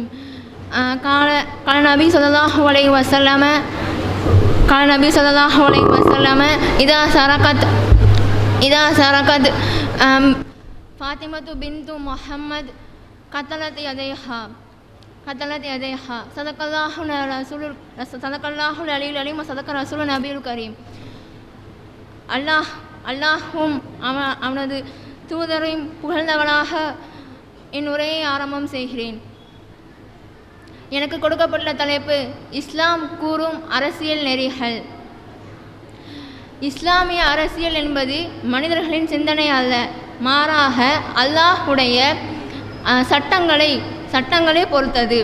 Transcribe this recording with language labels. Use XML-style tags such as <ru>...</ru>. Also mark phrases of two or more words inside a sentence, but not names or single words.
<ar>قال النبي صلى الله عليه وسلم إذا سرقت فاطمة بنت محمد قتلت يديها. صدق الله العلي العليم وصدق رسول النبي الكريم.</ar> <ta>அல்லாஹும் அவனது தூதரையும் புகழ்ந்தவனாக என் உரையை ஆரம்பம் செய்கிறேன். எனக்கு கொடுக்கப்பட்ட தலைப்பு இஸ்லாம் கூறும் அரசியல் நெறிகள். இஸ்லாமிய அரசியல் என்பது மனிதர்களின் சிந்தனை அல்ல, மாறாக அல்லாஹுடைய சட்டங்களை பொறுத்தது.</ta>